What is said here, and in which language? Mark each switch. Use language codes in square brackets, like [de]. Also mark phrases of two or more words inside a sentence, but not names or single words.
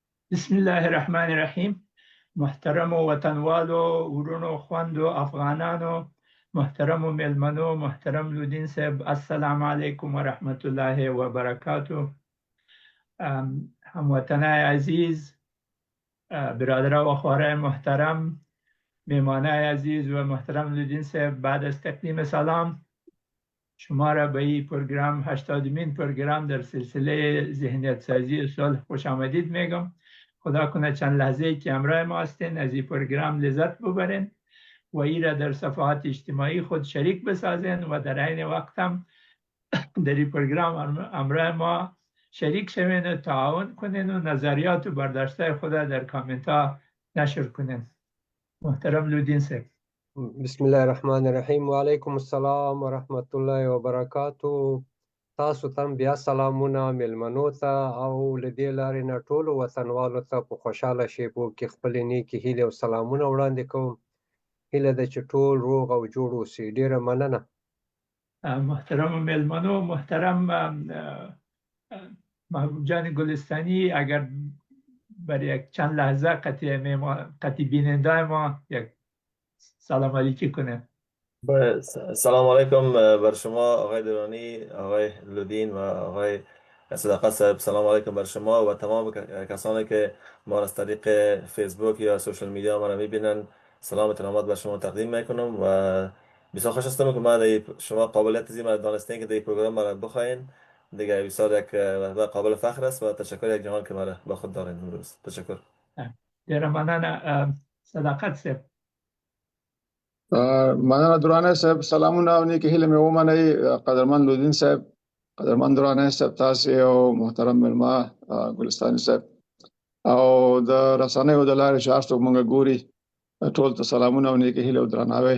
[ar] بسم الله الرحمن الرحیم. [ps] محترم وطنوالو، ورونو، خوندو، افغانانو، محترم میلمنو، محترم لودین صاحب، [ar] السلام علیکم و رحمت الله و برکاته. [fa] هموطنای عزیز، برادر و خواره محترم، میمانای عزیز و محترم لودین صاحب، بعد از تقدیم سلام شما را به این پروگرام 80مین پروگرام در سلسله ذهنیت سازی صلح خوش آمدید میگم. خدا کنه چند لحظه که همراه ما هستین از این پروگرام لذت ببرین و این را در صفحات اجتماعی خود شریک بسازین و در عین وقت هم در این پروگرام همراه ما شریک شوین و تعاون کنین و نظریات و برداشته خود در کامنت ها نشر کنین. محترم لودین صاحب. [ar] بسم الله الرحمن الرحیم و علیکم السلام و رحمت الله و برکاته. [ps] تاسو ته بیا سلامونه میلمنو ته او له دې لارې نه ټولو وطنوالو ته په خوشحاله شیبو کې خپلې نیکې هیلې او سلامونه وړاندې کوم. هیله ده چې ټول روغ او جوړ اوسئ. ډېره مننه. [fa] محترم میلمنو، محترم محبوب جان گلستانی، اگر برای یک چند لحظه قطعی بیننده ما یک سلام علیکی کنه. [ar] سلام علیکم [fa] بر شما آقای درانی، آقای لودین و آقای صداقت صاحب. [ar] سلام علیکم [fa] بر شما و تمام کسانی که ما را از طریق فیسبوک یا [en] social media [fa] ما را میبینن. سلام و ترحمات بر شما تقدیم میکنم و بسیار خوش هستم که ما شما قابلیت زی ما دانستین که در این پروگرام ما را بخواین. دیگه بسیار یک قابل فخر است و تشکر یک جهان که ما را با خود دارین امروز. تشکر. [ps] ډیره مننه. صداقت صاحب. مننه درانه صاحب، سلامونه او نیکې هیلې مې ومنئ. قدرمن لودین صاحب، قدرمن درانه صاحب، تاسې او محترم مېلمه ګلستاني صاحب او د رسنیو د لارې چې هر څوک موږ ګوري ټول ته سلامونه او نیکې هیلې او درناوی.